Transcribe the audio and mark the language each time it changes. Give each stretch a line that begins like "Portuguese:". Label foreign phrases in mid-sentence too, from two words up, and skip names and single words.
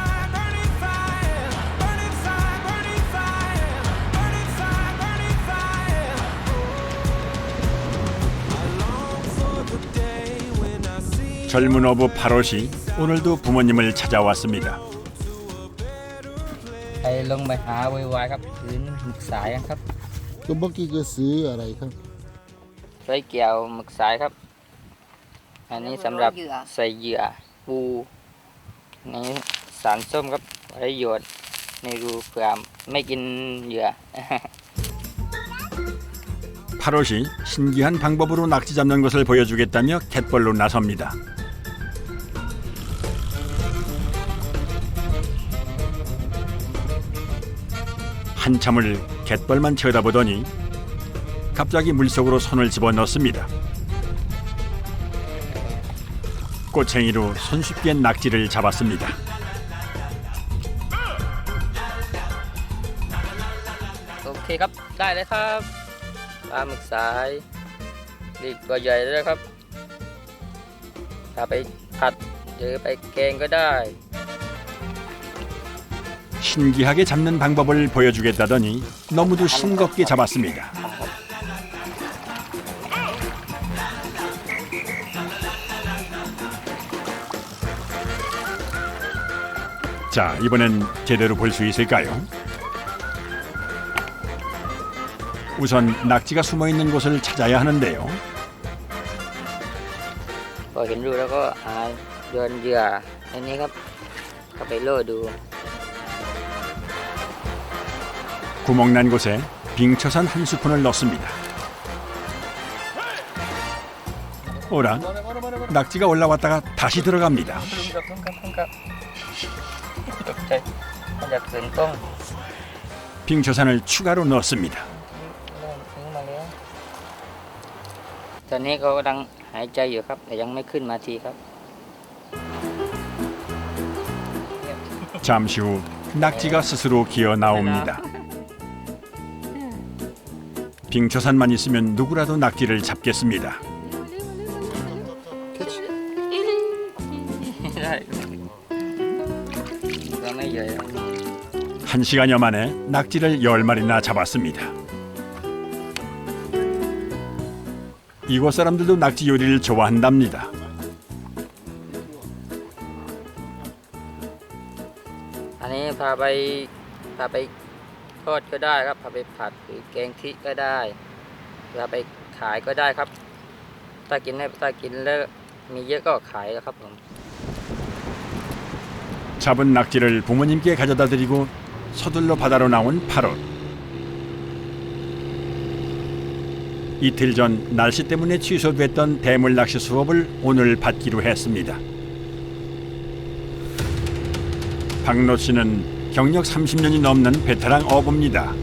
Korean: 젊은 어부 파롯이 오늘도 부모님을 찾아왔습니다.
Thai: ไปลงไปหาไวๆครับพื้นหมึกสายครับ ก็เมื่อกี้ก็ซื้ออะไรครับ ใช้เกี่ยวหมึกสายครับ อันนี้สำหรับใส่เหยื่อปูนี่สารส้มครับไว้หยดในรูเผื่อไม่กินเหยื่อ
Korean: 파롯이 신기한 방법으로 낙지 잡는 것을 보여주겠다며 갯벌로 나섭니다. 한참을 갯벌만 쳐다보더니 갑자기 물속으로 손을 집어넣습니다. 꼬챙이로 손쉽게 낙지를 잡았습니다.
Thai: 오케이 ครับ ได้เลยครับ ปลาหมึกสายนี่ตัวใหญ่เลยครับถ้าไปผัดหรือไปแกงก็ได้
Korean: 신기하게 잡는 방법을 보여주겠다더니 너무도 싱겁게 잡았습니다. 자, 이번엔 제대로 볼 수 있을까요? 우선 낙지가 숨어 있는 곳을 찾아야 하는데요.
Thai: พอเห็นรูแล้วก็โยนเหยื่ออันนี้ครับเข้าไปโล่ดู
Korean: 구멍난 곳에 빙처산 한 스푼을 넣습니다. 오라, 낙지가 올라왔다가 다시 들어갑니다.
Thai: ตกใจมันจะขึ้นต้อง
Korean: 빙처산을 추가로 넣습니다.
Thai: นี่มาแล้วตอนนี้เขากำลังหายใจอยู่ครับแต่ยังไม่ขึ้นมาทีครับ
Korean: 잠시 후 낙지가 스스로 기어 나옵니다. 빙처산만 있으면 누구라도 낙지를 잡겠습니다.
Thai: ได้ก็ไม่ใหญ่
Korean: 1시간여 만에 낙지를 10마리나 잡았습니다. 이곳 사람들도 낙지 요리를 좋아한답니다.
Thai: อันนี้พาไปทอดก็ได้ครับพาไปผัดหรือแกงทิก็ได้พาไปขายก็ได้ครับถ้ากินแล้วมีเยอะก็ขายแล้วครับผม
Korean: 잡은 낙지를 부모님께 가져다 드리고 서둘러 바다로 나온 8월. 이틀 전 날씨 때문에 취소됐던 대물 낚시 수업을 오늘 받기로 했습니다. 박노 씨는 경력 30년이 넘는 베테랑 어부입니다.